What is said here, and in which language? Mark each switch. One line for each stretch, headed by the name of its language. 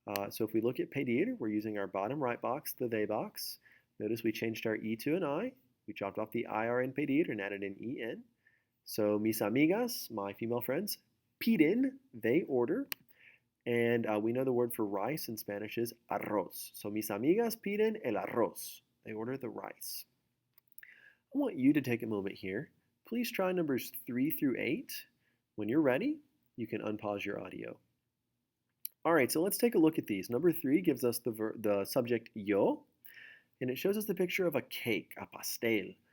English: So if we look at pedir, we're using our bottom right box, the they box. Notice we changed our E to an I. We chopped off the IR in pedir and added an EN. So
Spanish: mis amigas,
English: my female friends, piden, they order. And we know the word for rice in Spanish is arroz. So
Spanish: mis amigas piden el arroz.
English: They order the rice. I want you to take a moment here. Please try numbers 3 through 8. When you're ready, you can unpause your audio. All right, so let's take a look at these. Number 3 gives us the subject yo, and it shows us the picture of a cake, a pastel.